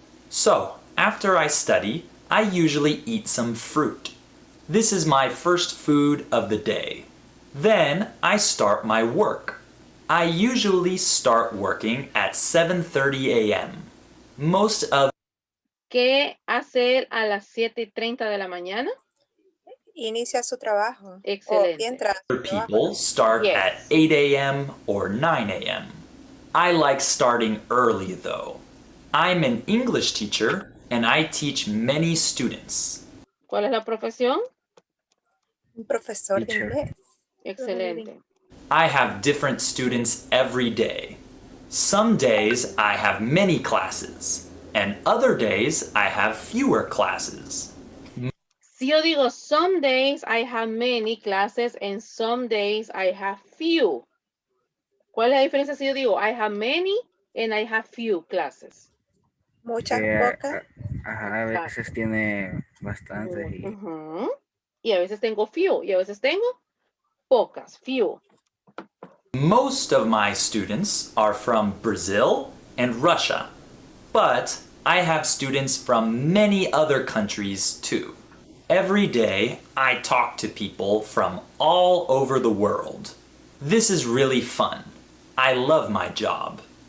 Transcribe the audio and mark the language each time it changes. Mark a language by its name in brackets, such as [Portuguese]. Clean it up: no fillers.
[English] So, after I study, I usually eat some fruit. This is my first food of the day. Then I start my work. I usually start working at 7:30 a.m. Most of [Spanish] ¿Qué hacer a las 7:30 de la mañana? Inicia su trabajo. Excelente. O entra a su [English] other [Spanish] trabajo. [English] people start Yes. at 8 a.m. or 9 a.m. I like starting early though. I'm an English teacher and I teach many students. [Spanish] ¿Cuál es la profesión? Un profesor de [English] Teacher. [Spanish] inglés. Excelente. [English] I have different students every day. Some days I have many classes, and other days I have fewer classes. [Spanish] Si yo digo, [English] some days I have many classes and some days I have few. [Spanish] ¿Cuál es la diferencia si yo digo, [English] I have many and I have few classes? [Spanish] Muchas, Que, pocas. ajá, a veces tiene bastantes y Ujú. Y a veces tengo few y a veces tengo pocas, few. [English] Most of my students are from Brazil and Russia, but I have students from many other countries too. Every day, I talk to people from all over the world. This is really fun. I love my job.